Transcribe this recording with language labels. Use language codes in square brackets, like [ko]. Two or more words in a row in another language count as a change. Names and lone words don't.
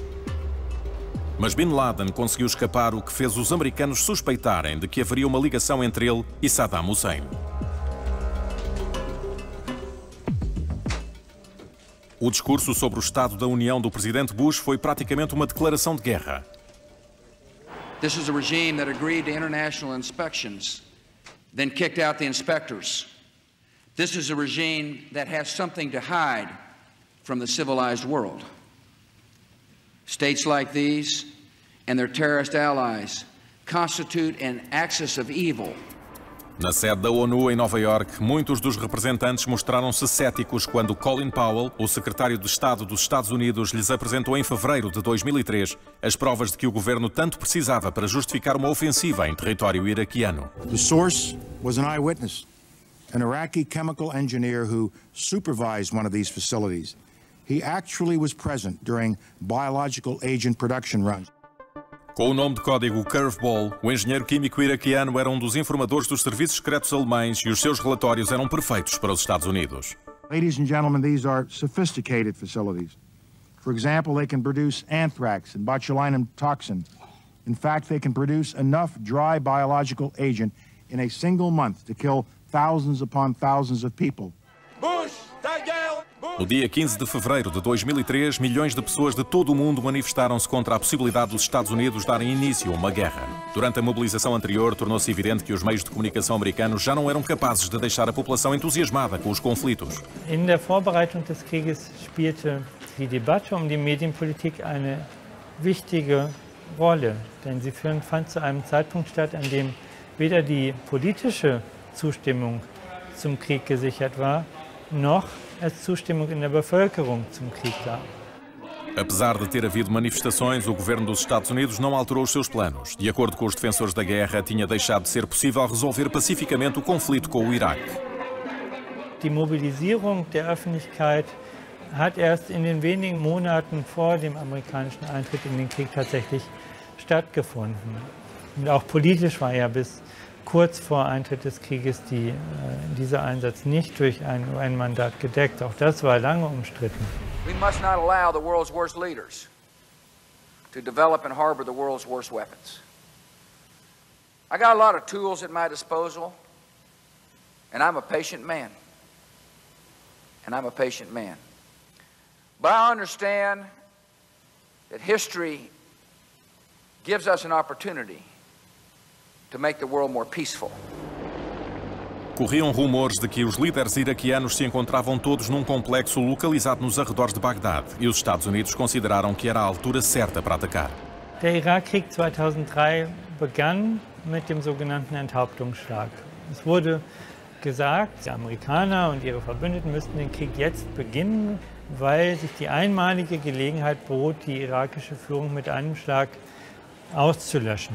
[pt] Mas Bin Laden conseguiu escapar, o que fez os americanos suspeitarem de que haveria uma ligação entre ele e Saddam Hussein. O discurso sobre o Estado da União do presidente Bush foi praticamente uma declaração de guerra. [en] This is a regime that agreed to international inspections, then kicked out the inspectors. This is a regime that has something to hide from the civilized world. States like these and their terrorist allies constitute an axis of evil. [pt] Na sede da ONU, em Nova Iorque, muitos dos representantes mostraram-se céticos quando Colin Powell, o secretário de Estado dos Estados Unidos, lhes apresentou em fevereiro de 2003 as provas de que o governo tanto precisava para justificar uma ofensiva em território iraquiano. [en] The source was an eyewitness, an Iraqi chemical engineer who supervised one of these facilities. He actually was present during biological agent production runs. [pt] Com o nome de código Curveball, o engenheiro químico iraquiano era um dos informadores dos serviços secretos alemães e os seus relatórios eram perfeitos para os Estados Unidos. [en] Ladies and gentlemen, these are sophisticated facilities. For example, they can produce anthrax and botulinum toxin. In fact, they can produce enough dry biological agent in a single month to kill thousands upon thousands of people. Bush, Bush. [pt] No dia 15 de fevereiro de 2003, milhões de pessoas de todo o mundo manifestaram-se contra a possibilidade dos Estados Unidos darem início a uma guerra. Durante a mobilização anterior, tornou-se evidente que os meios de comunicação americanos já não eram capazes de deixar a população entusiasmada com os conflitos. [de] In der Vorbereitung des Krieges spielte die Debatte die Medienpolitik eine wichtige Rolle, denn sie fand zu einem Zeitpunkt statt, an dem weder die politische Zustimmung zum Krieg gesichert war, noch es Zustimmung in der Bevölkerung zum Krieg gab. [pt] Apesar de ter havido manifestações, o governo dos Estados Unidos não alterou os seus planos. De acordo com os defensores da guerra, tinha deixado de ser possível resolver pacificamente o conflito com o Iraque. [de] Die Mobilisierung der Öffentlichkeit hat erst in den wenigen Monaten vor dem amerikanischen Eintritt in den Krieg tatsächlich stattgefunden. Und auch politisch war ja bis kurz vor Eintritt des Krieges dieser Einsatz nicht durch ein UN-Mandat gedeckt. Auch das war lange umstritten. [en] We must not allow the world's worst leaders to develop and harbor the world's worst weapons. I got a lot of tools at my disposal, and I'm a patient man. But I understand that history gives us an opportunity to make the world more peaceful. [pt] Corriam rumores de que os líderes iraquianos se encontravam todos num complexo localizado nos arredores de Bagdade e os Estados Unidos consideraram que era a altura certa para atacar. [de] Der Irakkrieg 2003 begann mit dem sogenannten Enthauptungsschlag. Es wurde gesagt, die Amerikaner und ihre Verbündeten müssten den Krieg jetzt beginnen, weil sich die einmalige Gelegenheit bot, die irakische Führung mit einem Schlag auszulöschen.